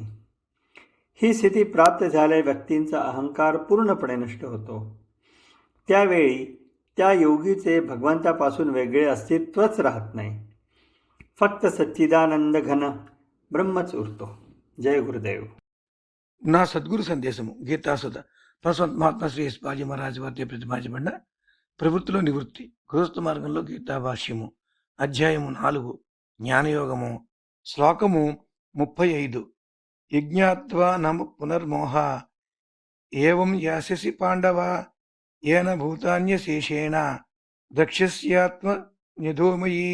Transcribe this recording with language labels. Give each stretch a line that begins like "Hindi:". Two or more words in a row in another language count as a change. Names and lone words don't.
Marathi: ही स्थिती प्राप्त झालेल्या व्यक्तींचा अहंकार पूर्णपणे नष्ट होतो। त्यावेळी त्या योगीचे भगवंतापासून वेगळे अस्तित्वच राहत नाही, फक्त सच्चिदानंद घन ब्रह्मच उरतो। जय गुरुदेव।
Telugu: నా సద్గురు సందేశము గీతాసుధ ప్రసంత్ మహాత్మా శ్రీ యశ్పాజీ మహారాజ్ వారి ప్రతిపాదించబడిన ప్రవృత్తిలో నివృత్తి గృహస్థ మార్గంలో గీతా భాష్యము అధ్యాయము 4 జ్ఞానయోగము శ్లోకము 35।
Sanskrit: యజ్ఞాత్వా నమ పునర్మోహ ఏవం యాస్యసి పాండవ ఏన భూతాన్యశేషేణ ద్రక్ష్యస్యాత్మ నిధోమయీ।